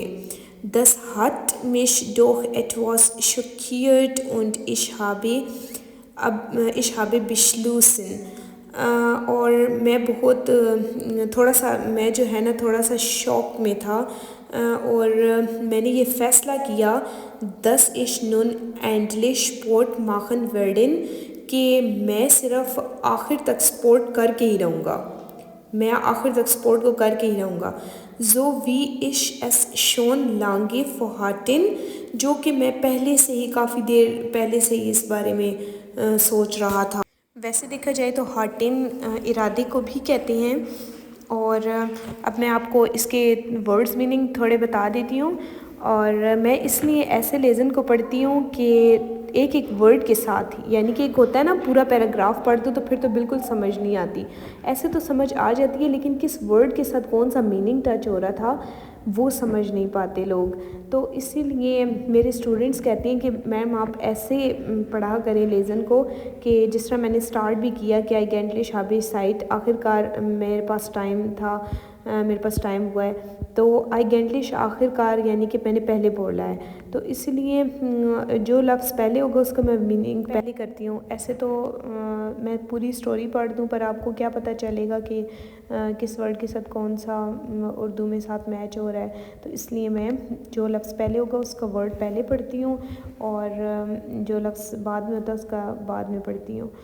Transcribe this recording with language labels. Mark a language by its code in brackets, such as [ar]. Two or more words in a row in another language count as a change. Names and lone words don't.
[de] das hat mich doch etwas schockiert und ich habe beschlossen، [ur] اور میں بہت میں جو ہے نا تھوڑا سا شوق میں تھا، اور میں نے یہ فیصلہ کیا [de] dass ich nun endlich Sport machen werden، [ur] کہ میں صرف آخر تک سپورٹ کر کے ہی رہوں گا، میں آخر تک سپورٹ کو کر کے ہی رہوں گا۔ [de] so wie ich es schon lange vorhatte، [ur] جو کہ میں پہلے سے ہی کافی دیر پہلے سے ہی اس بارے میں سوچ رہا تھا۔ ویسے دیکھا جائے تو ہارٹن ارادے کو بھی کہتے ہیں، اور اب میں آپ کو اس کے [en] words meaning [ur] تھوڑے بتا دیتی ہوں۔ اور میں اس لیے ایسے لیسن کو پڑھتی ہوں کہ ایک ورڈ کے ساتھ ہی، یعنی کہ ایک ہوتا ہے نا پورا پیراگراف پڑھ دو تو پھر تو بالکل سمجھ نہیں آتی، ایسے تو سمجھ آ جاتی ہے لیکن کس ورڈ کے ساتھ کون سا میننگ ٹچ ہو رہا تھا وہ سمجھ نہیں پاتے لوگ۔ تو اسی لیے میرے اسٹوڈنٹس کہتے ہیں کہ میم آپ ایسے پڑھا کریں لیسن کو کہ جس طرح میں نے سٹارٹ بھی کیا کہ [de] eigentlich habe ich Zeit، [ur] آخر کار میرے پاس ٹائم تھا، میرے پاس ٹائم ہوا ہے۔ تو آئی گینٹلش آخر کار یعنی کہ میں نے پہلے بولا ہے، تو اس لیے جو لفظ پہلے ہوگا اس کا میں میننگ پہلے کرتی ہوں۔ ایسے تو میں پوری سٹوری پڑھ دوں پر آپ کو کیا پتہ چلے گا کہ کس ورڈ کے ساتھ کون سا اردو میں ساتھ میچ ہو رہا ہے، تو اس لیے میں جو لفظ پہلے ہوگا اس کا ورڈ پہلے پڑھتی ہوں اور جو لفظ بعد میں ہوتا ہے اس کا بعد میں پڑھتی ہوں۔